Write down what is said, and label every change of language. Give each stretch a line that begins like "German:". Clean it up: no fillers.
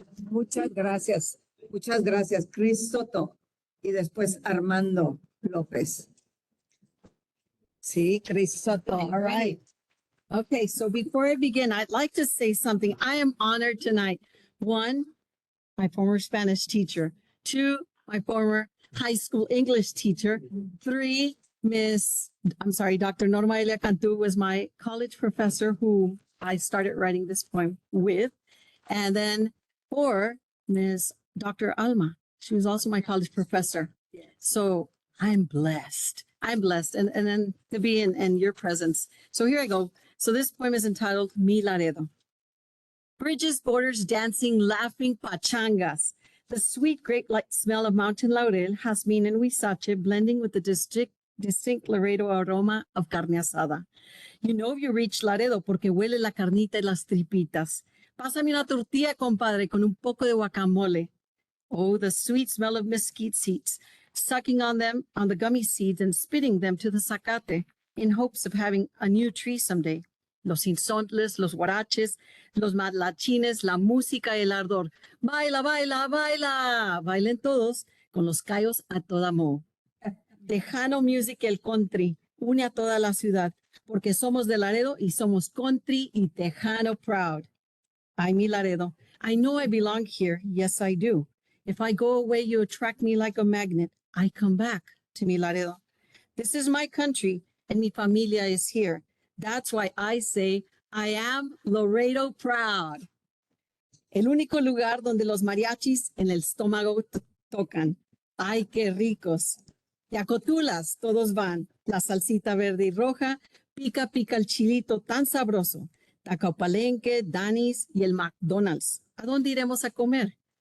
Spanish: Muchas gracias. Muchas gracias, Chris Soto. Y después Armando López. Sí,
English: Chris Soto. All right. Okay, so before I begin, I'd like to say something. I am honored tonight. One, my former Spanish teacher. Two, my former high school English teacher. Three, Dr. Norma Elia Cantu was my college professor who I started writing this poem with. And then four, Miss Dr. Alma. She was also my college professor. So I'm blessed. I'm blessed. And then to be in your presence. So here I go. So this poem is entitled Mi Laredo. Bridges, borders, dancing, laughing, pachangas. The sweet grape-like smell of mountain laurel, jazmín, and huizache blending with the distinct Laredo aroma of carne asada. You know you reach
Spanish: Laredo porque huele la carnita y las tripitas. Pásame una tortilla, compadre, con un poco de guacamole.
English: Oh, the sweet smell of mesquite seeds, sucking on them, on the gummy seeds and spitting them to the zacate in hopes of having a new tree someday.
Spanish: Los insontles, los guaraches, los matlachines, la música y el ardor. Baila, baila, baila. Bailen todos con los callos a toda mo. Tejano music y el country une a toda la ciudad porque somos de Laredo y somos country y tejano proud.
English: Ay, mi Laredo, I know I belong here. Yes, I do. If I go away, you attract me like a magnet. I come back to mi Laredo. This is my country and
Spanish: mi familia
English: is here. That's why I say I am Laredo proud.
Spanish: El único lugar donde los mariachis en el estómago tocan. Ay, qué ricos. Yacotulas, todos van. La salsita verde y roja, pica, pica el chilito tan sabroso. Tacapalenque, Danny's y el McDonald's. ¿A dónde iremos a comer?